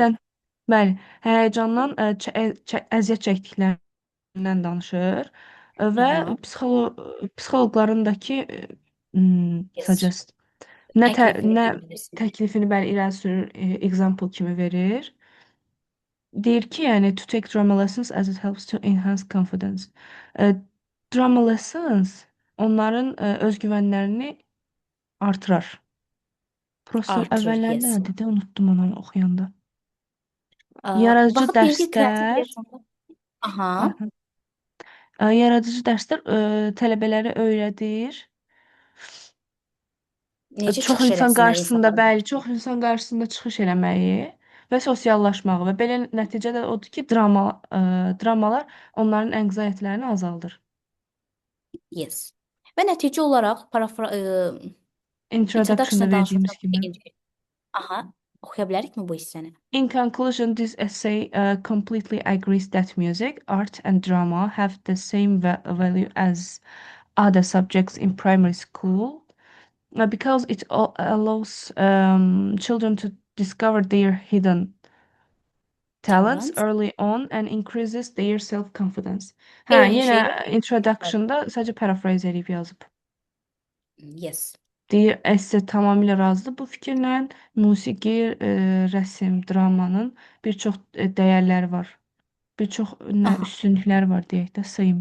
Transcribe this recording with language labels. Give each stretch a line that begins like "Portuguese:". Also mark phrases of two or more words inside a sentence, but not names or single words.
Azerbaijani: Stressdən, bəli, həyəcandan əziyyət çəkdiklərindən danışır və Aha. psixoloqlarındakı Yes. suggest Təklifini nə deyə bilirsin. təklifini bəli irəli sürür, example kimi verir. Deyir ki, yəni
English: to take drama lessons as it helps to enhance confidence. Drama lessons
Azerbaijani: onların özgüvənlərini artırar. Prosta Artırır. əvvəlləri Yes. nə dedi? Unutdum onu oxuyanda. Yaradıcı Baxıb bir kreativ dərslər, yaşamda. Aha. aha, yaradıcı dərslər tələbələrə öyrədir. Necə Çox çıxış insan eləsinlər qarşısında, insanların bəli, qarşısına. çox insan qarşısında çıxış eləməyi və sosiallaşmağı və belə nəticə də odur ki, dramalar onların anxiety-lərini azaldır. Yes. Və nəticə olaraq Introduction-da introduction-da verdiyimiz danışmışam. kimi. Aha. Oxuya bilərikmi bu hissəni?
English: In conclusion, this essay completely agrees that music, art, and drama have the same value as other subjects in primary school because it allows children to discover their hidden talents Talent. early on and increases their self-confidence.
Azerbaijani: Hə, Eyni yenə şeyi oxuyub. introduction-da sadəcə paraphrase edib yazıb. Yes. Deyir, esse tamamilə razıdır bu fikirlə. Musiqi, rəsm, dramanın bir çox dəyərləri var. Bir çox Aha. üstünlükləri var deyək də, same.